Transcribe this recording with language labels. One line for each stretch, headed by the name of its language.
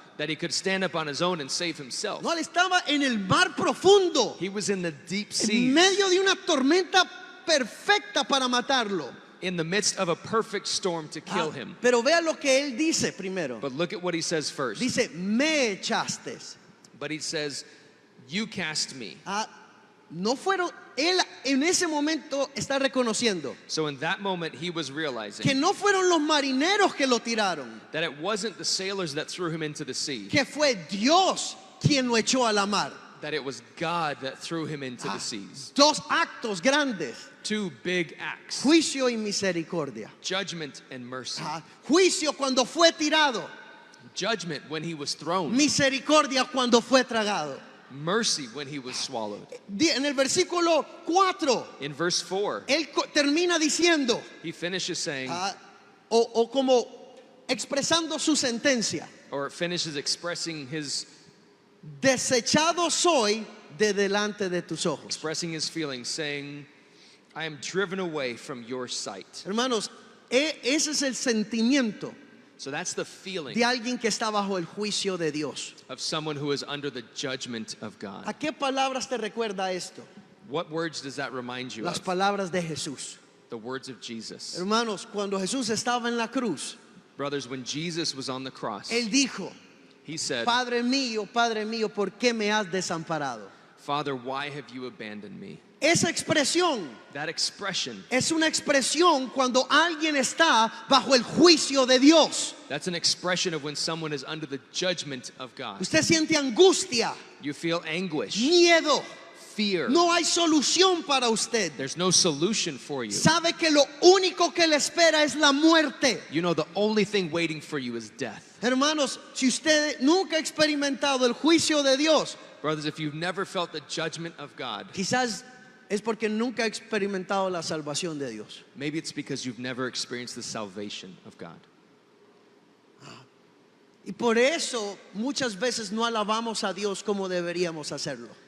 English: that he could stand up on his own and save himself.
Spanish: No, él estaba en el mar profundo,
English: He was in the deep
Spanish: en
English: seas,
Spanish: medio de una tormenta perfecta para matarlo.
English: in the midst of a perfect storm to kill him.
Spanish: Pero vea lo que él dice primero.
English: But look at what he says first.
Spanish: Dice, me echaste.
English: But he says, you cast me.
Spanish: No fueron, él en ese momento está reconociendo
English: So in that moment, he was
Spanish: que
English: realizing
Spanish: no fueron los marineros que lo tiraron,
English: that it wasn't the sailors that threw him into the sea,
Spanish: que fue Dios quien lo echó a la mar.
English: that it was God that threw him into the seas.
Spanish: Dos actos grandes,
English: Two big acts,
Spanish: juicio y misericordia.
English: judgment and mercy.
Spanish: Juicio cuando fue tirado,
English: Judgment when he was thrown,
Spanish: misericordia cuando fue tragado.
English: mercy when he was swallowed.
Spanish: En el versículo 4,
English: In verse 4,
Spanish: él termina diciendo,
English: he finishes saying,
Spanish: o como expresando su sentencia,
English: or finishes expressing his
Spanish: desechado soy de delante de tus ojos.
English: expressing his feelings, saying, I am driven away from your sight.
Spanish: Hermanos, ese es el sentimiento
English: So that's the feeling
Spanish: de alguien que está bajo el juicio de Dios.
English: of someone who is under the judgment of
Spanish: ¿A
English: God.
Spanish: qué palabras te recuerda esto?
English: What words does that remind you
Spanish: Las
English: of?
Spanish: palabras de Jesús.
English: The words of Jesus.
Spanish: Hermanos, cuando Jesús estaba en la cruz,
English: Brothers, when Jesus was on the cross,
Spanish: él dijo,
English: he said,
Spanish: Padre mío, ¿por qué me has desamparado?
English: Father, why have you abandoned me?
Spanish: Esa expresión
English: That expression,
Spanish: es una expresión cuando alguien está bajo el juicio de Dios.
English: that's an expression of when someone is under the judgment of God.
Spanish: Usted siente angustia,
English: You feel anguish,
Spanish: miedo.
English: fear.
Spanish: No hay solución para usted.
English: There's no solution for you.
Spanish: Sabe que lo único que le espera es la muerte.
English: You know the only thing waiting for you is death.
Spanish: Hermanos, si usted nunca ha experimentado el juicio de Dios,
English: Brothers, if you've never felt the judgment of God,
Spanish: quizás es porque nunca ha experimentado la salvación de Dios.
English: Maybe it's because you've never experienced the salvation of God.
Spanish: Y por eso muchas veces no alabamos a Dios como deberíamos hacerlo.